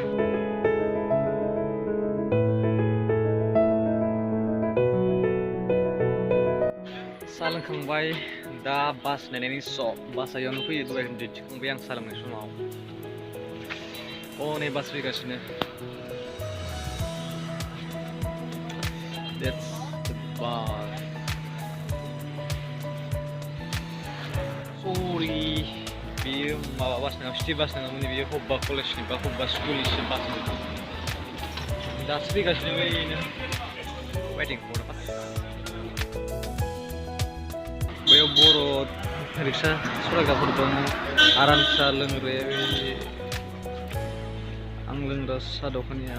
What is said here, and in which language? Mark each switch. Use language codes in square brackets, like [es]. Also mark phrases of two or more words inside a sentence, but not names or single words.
[brx] साहा लोंखांबाय, दा बास नायनायनि बासआ इयावनो फैयो। दहाय दिन्थिखांबाय आं साहा लोंनाय समाव। नै बास फैगासिनो। [en] That's the bus. [brx] Sorry, beयो माबा बास नङा, [en] city bus [brx] नङामोन बेयो, हब्बा कलेजनि बा हब्बा स्कुलनिसो बासमोन। दासो फैगासिनो बैनो, [en] waiting for the bus. [brx] बैयाव बर' रिक्सा सालायग्राफोर दं, आराम साहा लोंग्राया बे आं लोंग्रा साहा दखानिया।